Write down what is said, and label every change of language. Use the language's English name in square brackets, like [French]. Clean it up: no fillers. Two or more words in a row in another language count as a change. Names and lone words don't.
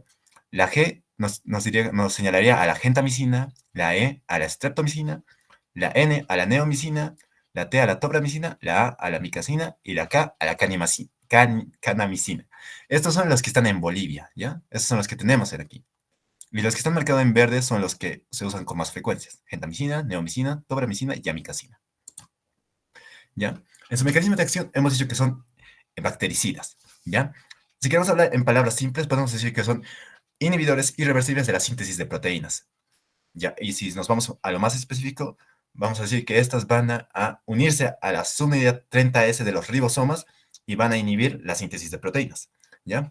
[Spanish] La G nos señalaría a la gentamicina, la E a la streptomicina, la N a la neomicina, la T a la tobramicina, la A a la micacina y la K a la canamicina. Estos son los que están en Bolivia, ¿ya? Estos son los que tenemos aquí. Y los que están marcados en verde son los que se usan con más frecuencias: gentamicina, neomicina, tobramicina y amicacina. ¿Ya? En su mecanismo de acción hemos dicho que son bactericidas, ¿ya? Si queremos hablar en palabras simples, podemos decir que son inhibidores irreversibles de la síntesis de proteínas, ¿ya? Y si nos vamos a lo más específico, vamos a decir que estas van a unirse a la subunidad 30S de los ribosomas y van a inhibir la síntesis de proteínas, ¿ya?